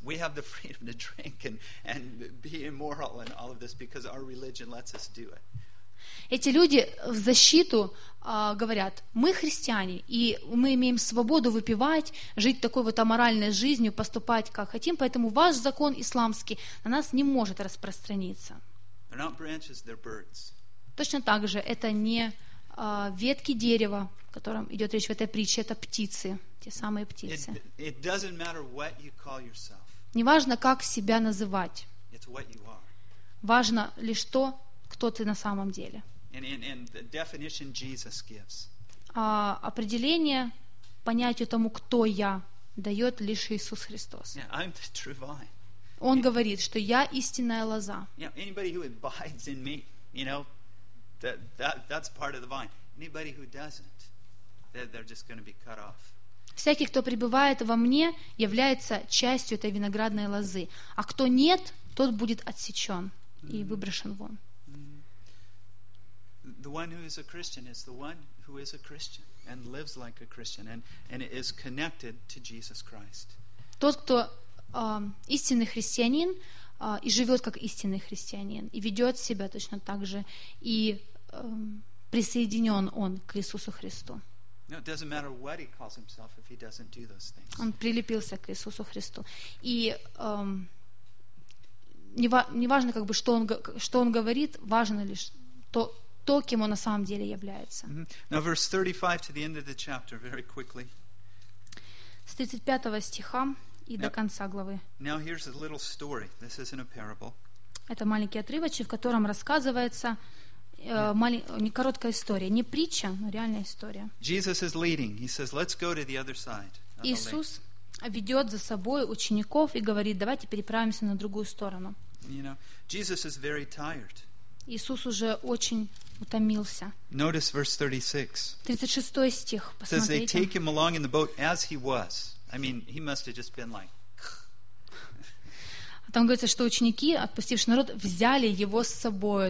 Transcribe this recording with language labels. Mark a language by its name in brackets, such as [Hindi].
[English] We have the freedom to drink and be immoral and all of this because our religion lets us do it. [Russian] Эти люди в защиту говорят, мы христиане, и мы имеем свободу выпивать, жить такой вот аморальной жизнью, поступать как хотим, поэтому ваш закон исламский на нас не может распространиться. [English] They're not branches, they're birds. [Russian] Точно так же, это не ветки дерева, о котором идет речь в этой притче, это птицы, те самые птицы. [English] It doesn't matter what you call yourself. [Russian] Не важно, как себя называть. [English] It's what you are. [Russian] Важно лишь то, кто ты на самом деле. [English] And the definition Jesus gives. [Russian] Определение понятию тому, кто я, дает лишь Иисус Христос. [English] Yeah, I'm the true vine. [Russian] Он говорит, что я истинная лоза. [English] Anybody who abides in me, you know, that's part of the vine. Anybody who doesn't, they're just going to be cut off. [Russian] Всякий, кто пребывает во мне, является частью этой виноградной лозы. А кто нет, тот будет отсечен и выброшен вон. [English] The one who is a Christian is the one who is a Christian and lives like a Christian and is connected to Jesus Christ. [Russian] Тот, кто истинный христианин и живет как истинный христианин и ведет себя точно так же и присоединен он к Иисусу Христу. [English] No, it doesn't matter what he calls himself if he doesn't do those things. [Russian] Он прилепился к Иисусу Христу и не важно как бы что он говорит, важно лишь то, кем он на самом деле является. Mm-hmm. [English] Now, verse 35 to the end of the chapter, very quickly. [Russian] С 35 стиха и до конца главы. [English] Now here's a little story. This isn't a parable. [Russian] Это маленький отрывочек, в котором рассказывается не короткая история, не притча, но реальная история. [English] Jesus is leading. He says, "Let's go to the other side." [Russian] Иисус ведет за собой учеников и говорит: "Давайте переправимся на другую сторону." [English] You know, Jesus is very tired. [Russian] Иисус уже очень утомился. [English] Notice verse 36. [Russian] 36 стих. Посмотрите. [English] Says they take him along in the boat as he was. I mean, he must have just been like. [Russian] Там говорится, что ученики, отпустивши народ, взяли его с собой.